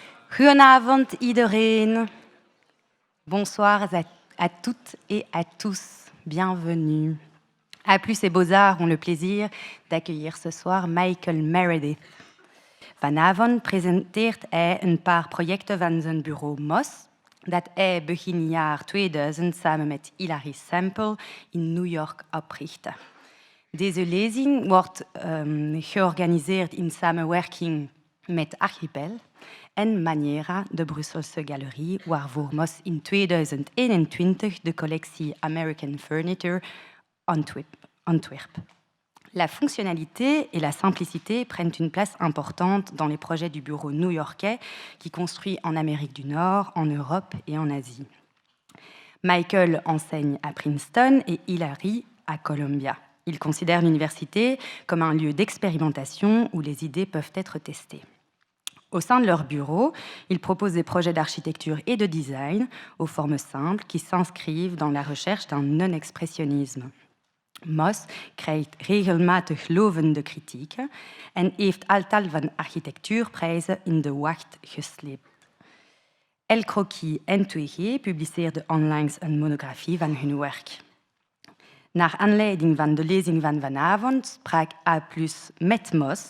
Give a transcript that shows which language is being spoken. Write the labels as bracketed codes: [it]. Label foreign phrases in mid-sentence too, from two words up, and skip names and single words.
[nl] Goedenavond iedereen. [fr] Bonsoir à toutes et à tous. Bienvenue. A+ et Bozar ont le plaisir d'accueillir ce soir Michael Meredith. [nl] Vanavond presenteert hij een paar projecten van zijn bureau MOS, dat hij begin jaar 2000 samen met Hilary Sample in New York oprichtte. Deze lezing wordt georganiseerd in samenwerking met Archipel en Monera, de Brusselse galerie, waarvoor MOS in 2021 de collectie American Furniture Antwerp. [fr] La fonctionnalité et la simplicité prennent une place importante dans les projets du bureau new-yorkais qui construit en Amérique du Nord, en Europe et en Asie. Michael enseigne à Princeton et Hilary à Columbia. Ils considèrent l'université comme un lieu d'expérimentation où les idées peuvent être testées. Au sein de leur bureau, ils proposent des projets d'architecture et de design aux formes simples qui s'inscrivent dans la recherche d'un non-expressionisme. [nl] MOS krijgt regelmatig lovende kritieken en heeft aantal van architectuurprijzen in de wacht gesleept. El Croquis en 2G publiceerden onlangs een monografie van hun werk. Naar aanleiding van de lezing van vanavond sprak A+ met MOS.